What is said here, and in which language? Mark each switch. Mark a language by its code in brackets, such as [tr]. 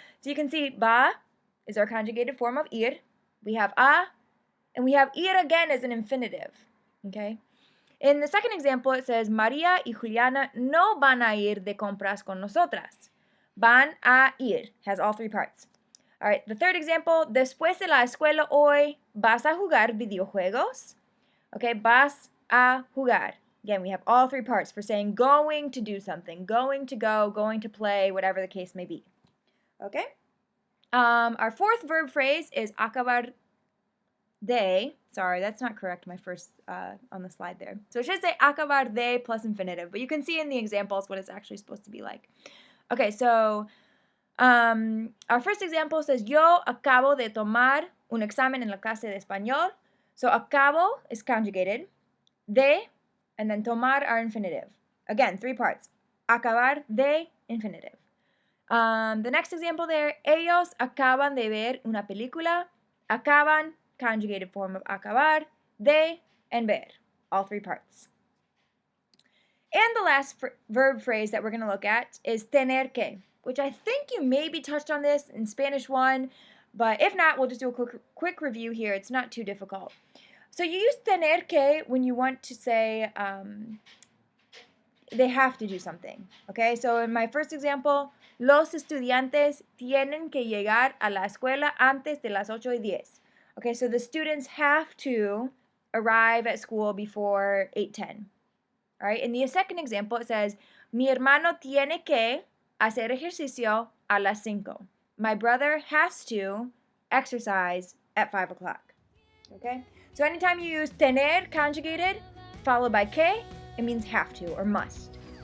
[en] So you can see va is our conjugated form of ir. We have a, and we have ir again as an infinitive, okay? In the second example, it says, [es] María y Juliana no van a ir de compras con nosotras. [en] Van a ir has all three parts. All right, the third example, [es] después de la escuela hoy, ¿vas a jugar videojuegos? Okay, vas a jugar. [en] Again, we have all three parts for saying going to do something, going to go, going to play, whatever the case may be. Okay? Our fourth verb phrase is acabar de, sorry, that's not correct, my first on the slide there. So it should say acabar de plus infinitive, but you can see in the examples what it's actually supposed to be like. Okay, so our first example says, [es] yo acabo de tomar un examen en la clase de español. [en] So acabo is conjugated, de, and then tomar are infinitive. Again, three parts. Acabar de, infinitive. The next example there, [es] ellos acaban de ver una película. [en] Acaban, conjugated form of acabar, de, and ver, all three parts. And the last verb phrase that we're going to look at is tener que, which I think you maybe touched on this in Spanish 1, but if not, we'll just do a quick review here. It's not too difficult. So you use tener que when you want to say they have to do something, okay? So in my first example, [es] los estudiantes tienen que llegar a la escuela antes de las 8:10. [en] Okay, so the students have to arrive at school before 8:10. All right, in the second example, it says, [es] mi hermano tiene que hacer ejercicio a las 5. [en] My brother has to exercise at 5 o'clock. Okay, so anytime you use tener conjugated followed by que, it means have to or must.